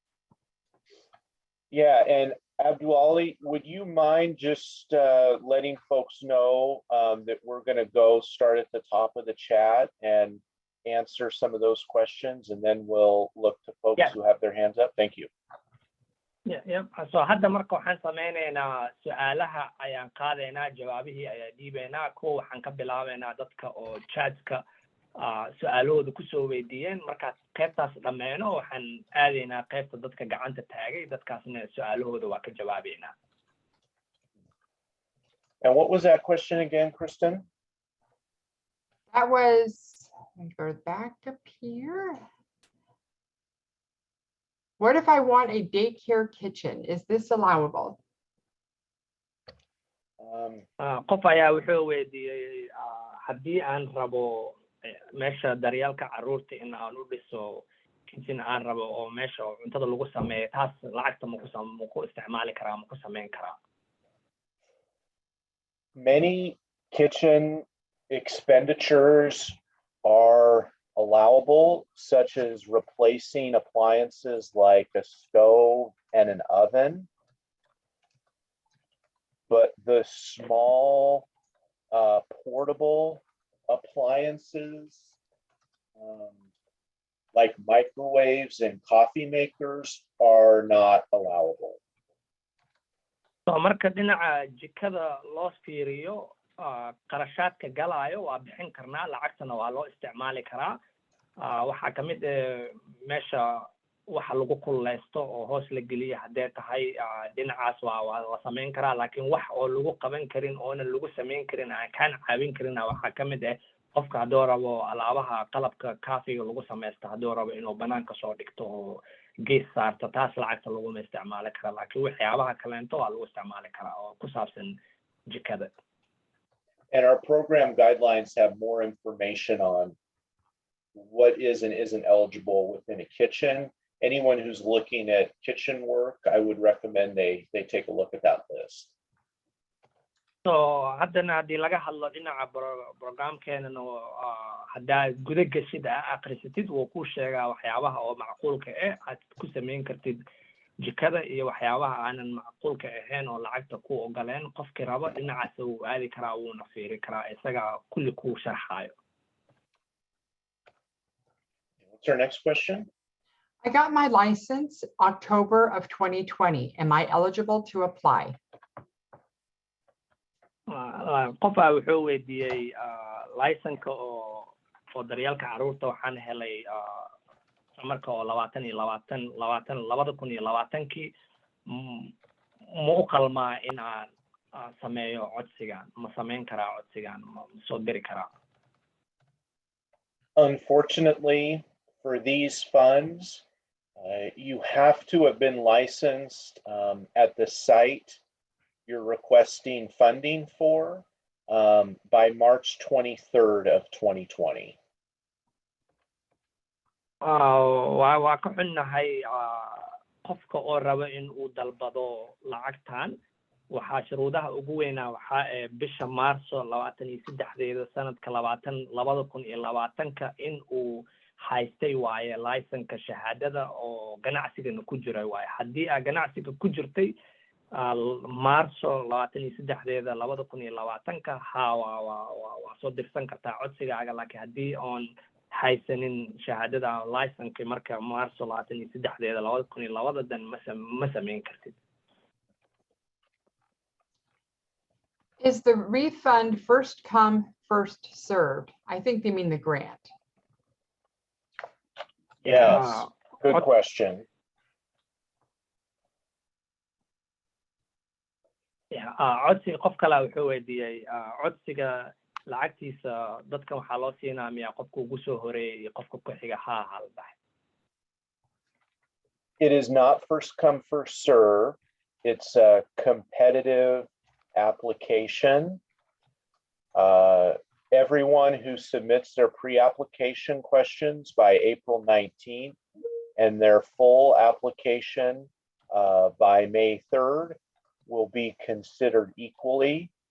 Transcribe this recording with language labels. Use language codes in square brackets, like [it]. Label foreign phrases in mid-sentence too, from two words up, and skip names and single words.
[en] Yeah, and Abduali, would you mind just letting folks know that we're going to go start at the top of the chat and answer some of those questions, and then we'll look to folks who have their hands up. Thank you. Yeah. [so] So hadda marka waxaan sameynaynaa su'aalaha ayaan qaadaynaa jawaabihii ayaan dhiibaynaa kuwa waxaan ka bilaabaynaa dadka oo chatka su'aalahooda kusoo weydiiyeen markaas qaybtaas dhammeeno waxaan aadaynaa qaybta dadka gacanta taagay dadkaasna su'aalahooda waa ka jawaabaynaa. [en] And what was that question again, Kristen? That was, let me go back up here. What if I want a daycare kitchen? Is this allowable? [so] qof ayaa wuxuu weydiiyey haddii aan rabo meesha daryeelka carruurta in aan u dhiso kitchen aan rabo oo meesha cuntada lagu sameeyo taas lacagta ma ku isticmaali karaa ma ku sameyn karaa. [en] Many kitchen expenditures are allowable, such as replacing appliances like a stove and an oven. But the small portable appliances like microwaves and coffee makers are not allowable. [so] So marka dhinaca jikada loo fiiriyo qarashaadka galaayo waa bixin karnaa lacagtana waa loo isticmaali karaa waxaa ka mid meesha waxa lagu kuleysto oo hoos la geliyo haddee tahay dhinacaas waa la samayn karaa laakiin wax oo lagu qaban karin oona lagu samayn karin aan kaan caawin karin waxaa ka mid qofka hadduu rabo alaabaha qalabka kaafiga lagu samaysto hadduu rabo inuu banaanka soo dhigto oo gees saarto taas lacagta laguma isticmaali kara laakiin waxyaabaha kaleento waa lagu isticmaali karaa oo ku saabsan jikada. [en] And our program guidelines have more information on what is and isn't eligible within a kitchen. Anyone who's looking at kitchen work, I would recommend they take a look at that list. [so] So haddana haddii laga hadlo dhinaca programkeena haddaa guda gashid akhrisatid wuu ku sheegaa waxyaabaha oo macquulka aad ku samayn kartid jikada iyo waxyaabaha aanan macquulka ahayn oo lacagta ku ogoleen qofkii rabo dhinacaas uu aadi karaa wuuna fiiri karaa isaga kulli ku sharxayo. [en] What's our next question? I got my license October of 2020. Am I eligible to apply? [so] qofaa wuxuu weydiiyey licenka oo daryeelka carruurta waxaan helay marka oo 2020 ma u qalmaa in aan sameeyo codsigan ma samayn karaa codsigan ma soo diri karaa. [en] Unfortunately, for these funds, you have to have been licensed at the site you're requesting funding for by March 23rd of 2020. [so] waa ka xunnahay qofka oo raba in uu dalbado lacagtan waxaa shuruudaha ugu weynaa waxaa bisha Maarso 23 sanadka 2020 in uu haystay waaye license-ka shahaadada oo ganacsigana ku jiray waaye haddii aad ganacsiga ku jirtay Maarso 23 2020 waa soo dirsan kartaa codsigaaga laakiin haddii oon haysanin shahaadada license marka Maarso 23 2020 dan ma samayn kartid. [en] Is the refund first come, first served? I think they mean the grant. Yes, good question. [so] codsiga qof kale wuxuu weydiiyey codsiga lacagtiisa dadka waxaa loo siinaa miyaa qofka ugu soo horeeyay iyo qofka ku xiga hal dhahay. [en] It is not first come, first serve. It's a competitive application. Everyone who submits their pre-application questions by April 19th and their full application by May 3rd will be considered equally.